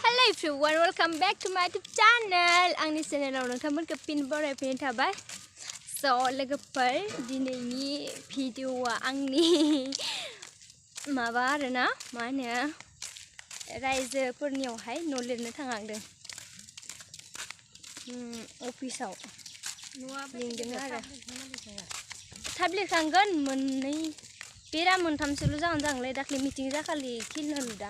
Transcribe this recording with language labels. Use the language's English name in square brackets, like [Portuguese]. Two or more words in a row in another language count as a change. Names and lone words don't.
[English] everyone, welcome back to my YouTube channel. [Bodo] Angni channel nोंथांमोनखौ फिन बरायफिननाय थाबाय. So लोगोफोर दिनैनि भिडिअआ आंनि माबा आरोना मा होनो रायजोफोरनियावहाय न' लिरनो थांदों. अफिसाव लिंदों आरो थाब लिरखांगोन मोननै बेरा मोनथामसोल' जागोनलै दाख्लै मिटिं जाखालि खिलिनो नुदां.